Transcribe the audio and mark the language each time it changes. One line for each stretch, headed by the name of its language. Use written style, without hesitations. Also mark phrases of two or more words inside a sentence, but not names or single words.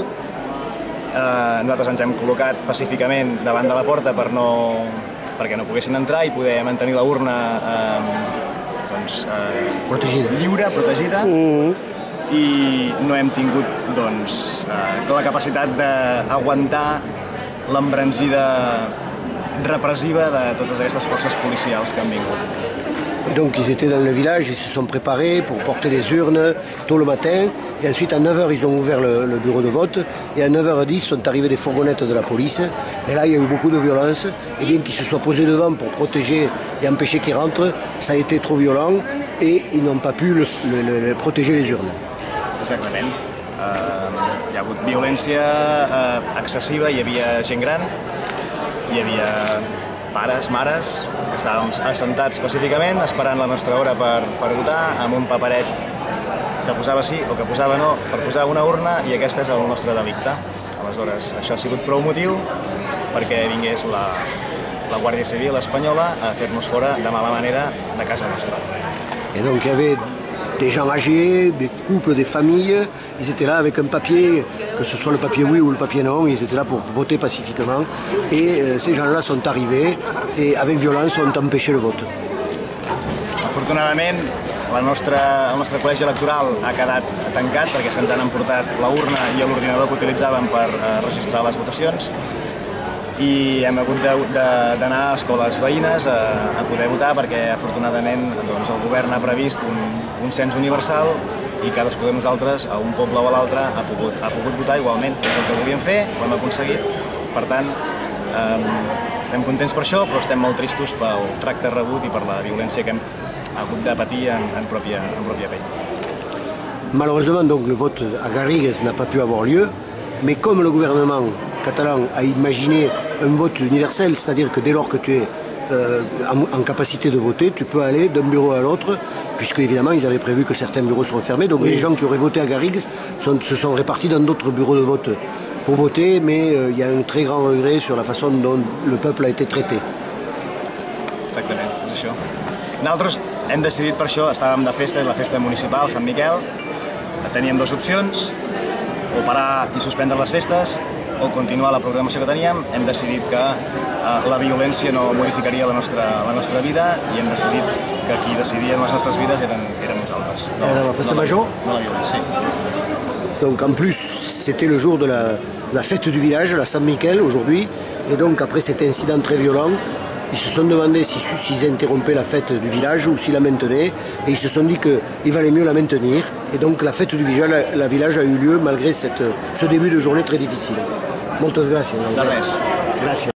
Catalan: Nosaltres ens hem col·locat pacíficament davant de la porta perquè no poguessin entrar i poder mantenir la urna lliure, protegida, i no hem tingut la capacitat d'aguantar l'embranzida repressiva de totes aquestes forces policials que han vingut.
French: Et donc ils étaient dans le village, ils se sont préparés pour porter les urnes tôt le matin, et ensuite à 9h ils ont ouvert le bureau de vote, et à 9h10 sont arrivées des fourgonnettes de la police, et là il y a eu beaucoup de violence, et bien qu'ils se soient posés devant pour protéger et empêcher qu'ils rentrent, ça a été trop violent, et ils n'ont pas pu protéger les urnes.
Catalan: Exactament. Hi ha hagut violència excessiva, hi havia gent gran, hi havia pares, mares, que estàvem assentats pacíficament esperant la nostra hora per votar amb un paperet que posava sí o que posava no per posar una urna, i aquest és el nostre delicte. Aleshores, això ha sigut prou motiu perquè vingués la Guàrdia Civil espanyola a fer-nos fora de mala manera de casa nostra.
French: Et donc il y avait des gens âgés, des couples, des familles, ils étaient là avec un papier, que ce soit le papier oui ou le papier non, ils étaient là pour voter pacifiquement, et ces gens-là sont arrivés et avec violence ont empêché le vote.
Catalan: Afortunadament, el nostre col·legi electoral ha quedat tancat perquè se'ns han emportat la urna i l'ordinador que utilitzàvem per registrar les votacions, i hem hagut d'anar a escoles veïnes a poder votar perquè afortunadament el govern ha previst un cens universal i cadascú de nosaltres, a un poble o a l'altre, ha pogut votar igualment. És el que volíem fer, ho hem aconseguit, per tant estem contents per això, però estem molt tristos pel tracte rebut i per la violència que hem hagut de patir en pròpia pell.
French: Malheureusement, donc, le vote à Garrigues n'a pas pu avoir lieu, mais comme le gouvernement catalan a imaginé un vote universel, c'est-à-dire que dès lors que tu es en capacité de voter, tu peux aller d'un bureau à l'autre, puisque évidemment ils avaient prévu que certains bureaux seront fermés, donc les gens qui auraient voté à Garrigues se sont répartis dans d'autres bureaux de vote pour voter, mais il y a un très grand regret sur la façon dont le peuple a été traité.
Catalan: Exactament, és això. Nosaltres hem decidit per això, estàvem de festa, és la festa municipal, Sant Miquel, teníem dues opcions, o parar i suspendre les festes, o continuar la programació que teníem. Hem decidit que la violència no modificaria la nostra vida, i hem decidit que qui decidia les nostres vides érem nosaltres. Era la festa major? No la violència, sí.
French: Donc en plus, c'était le jour de la fête du village, la Saint Miquel aujourd'hui, et donc après cet incident très violent, ils se sont demandé s'ils interrompaient la fête du village ou s'ils la maintenaient, et ils se sont dit qu'il valait mieux la maintenir, et donc la fête du village a eu lieu malgré ce début de journée très difficile.
Catalan: Moltes gràcies. De res. Gràcies.